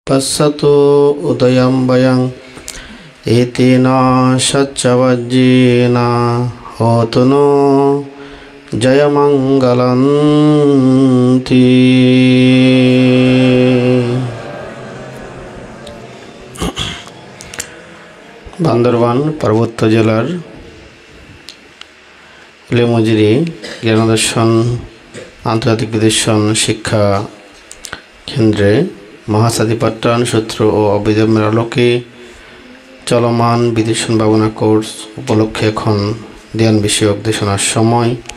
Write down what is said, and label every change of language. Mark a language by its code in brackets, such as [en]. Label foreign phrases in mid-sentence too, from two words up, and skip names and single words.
[pi] पश्यतु उदयं वयं एतेन सच्चवज्जेन होतु नो जयमंगलन्ति। [bn] বান্দরবান পার্বত্য জেলার ইলেমজুরি জ্ঞানদর্শন আন্তর্জাতিক বিদর্শন শিক্ষা কেন্দ্রে মহাসাধি পাঠদান সূত্র ও অভিধর্মের আলোকে চলমান বিদর্শন ভাবনা কোর্স উপলক্ষে এখন ধ্যান বিষয়ক দেশনার সময়।